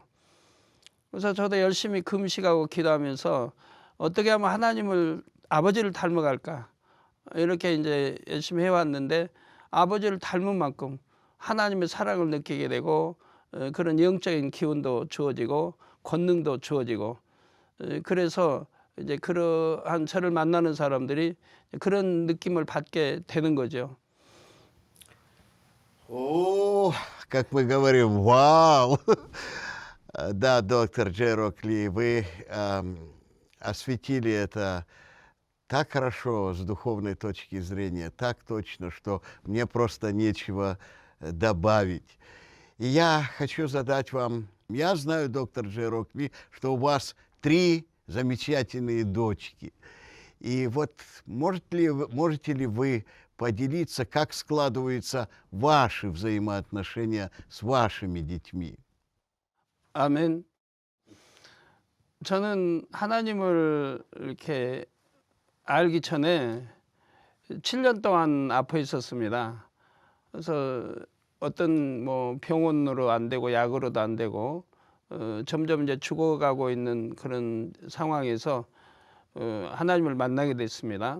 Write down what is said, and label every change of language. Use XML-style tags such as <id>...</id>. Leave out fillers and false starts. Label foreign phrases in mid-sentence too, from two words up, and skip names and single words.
<ko>그래서 저도 열심히 금식하고 기도하면서 어떻게 하면 하나님을, 아버지를 닮아갈까, 이렇게 이제 열심히 해왔는데, 아버지를 닮은 만큼 하나님의 사랑을 느끼게 되고 그런 영적인 기운도 주어지고 권능도 주어지고, 그래서 이제 그러한 저를 만나는 사람들이 그런 느낌을 받게 되는 거죠.</ko> <ru>О, как мы говорим, вау! Да, доктор Джерок Ли, вы осветили это так хорошо с духовной точки зрения, так точно, что мне просто нечего добавить. И я хочу задать вам, я знаю, доктор Джерок Ли, что у вас 3 замечательные дочки. И вот можете ли вы поделиться, как складываются ваши взаимоотношения с вашими детьми?</ru> <ko>아멘. 저는 하나님을 이렇게 알기 전에 7년 동안 아파 있었습니다. 그래서 어떤 뭐 병원으로 안 되고 약으로도 안 되고 점점 이제 죽어가고 있는 그런 상황에서 하나님을 만나게 됐습니다.</ko>